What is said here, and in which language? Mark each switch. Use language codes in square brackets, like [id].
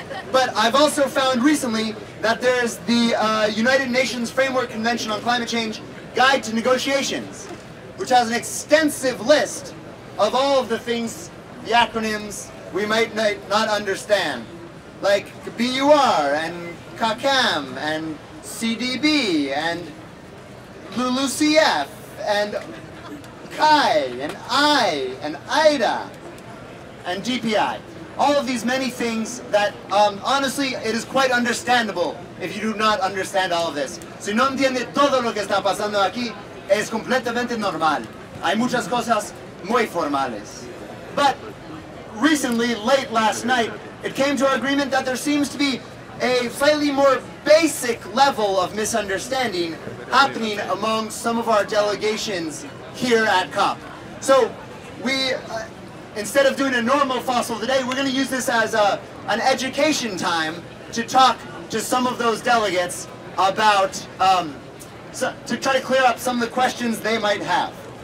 [en] But I've also found recently that there's the United Nations Framework Convention on Climate Change Guide to Negotiations, which has an extensive list of all of the things, the acronyms we might not understand, like BUR and CACAM and CDB and LULUCF and CHI and I and IDA and DPI. All of these many things that, honestly, it is quite understandable if you do not understand all of this. [es] Si no entiende todo lo que está pasando aquí, es completamente normal. Hay muchas cosas muy formales. [en] But recently, late last night, it came to our agreement that there seems to be a slightly more basic level of misunderstanding happening among some of our delegations here at COP. So we, instead of doing a normal Fossil of the Day, we're going to use this as an education time to talk to some of those delegates about, to try to clear up some of the questions they might have.